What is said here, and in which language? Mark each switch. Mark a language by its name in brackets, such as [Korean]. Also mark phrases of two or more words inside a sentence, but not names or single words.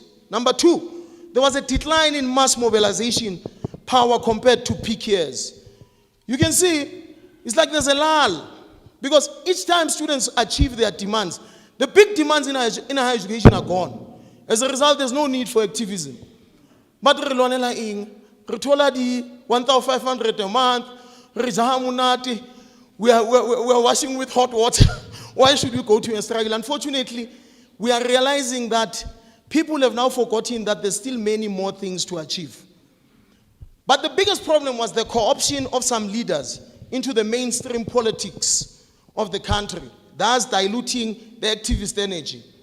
[English] Number two, there was a decline in mass mobilization power compared to peak years. You can see, it's like there's a lull. Because each time students achieve their demands, the big demands in higher education are gone. As a result, there's no need for activism. [Southern Sotho] But re lwanela eng? Re thola di 1,500 [English] a month, [Southern Sotho] re jaha monate, [English] we are washing with hot water. Why should we go to a struggle? Unfortunately, we are realizing that people have now forgotten that there's still many more things to achieve. But the biggest problem was the co-option of some leaders into the mainstream politics of the country, thus diluting the activist energy.